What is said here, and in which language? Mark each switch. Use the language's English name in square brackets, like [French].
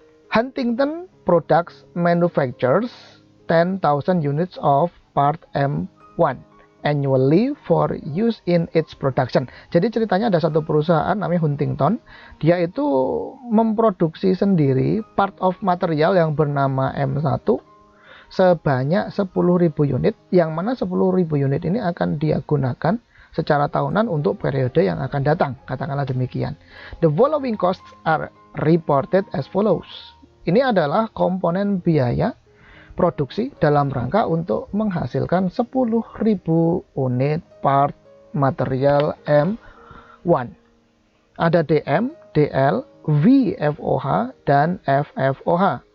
[English] Huntington Products manufactures 10,000 units of part M1 annually for use in its production. [Indonesian] Jadi ceritanya ada satu perusahaan namanya Huntington. Dia itu memproduksi sendiri part of material yang bernama M1 sebanyak 10.000 unit, yang mana 10.000 unit ini akan dia gunakan secara tahunan untuk periode yang akan datang, katakanlah demikian. [English] The following costs are reported as follows. [Indonesian] Ini adalah komponen biaya produksi dalam rangka untuk menghasilkan 10.000 unit part material M1. Ada DM, DL, VFOH, dan FFOH.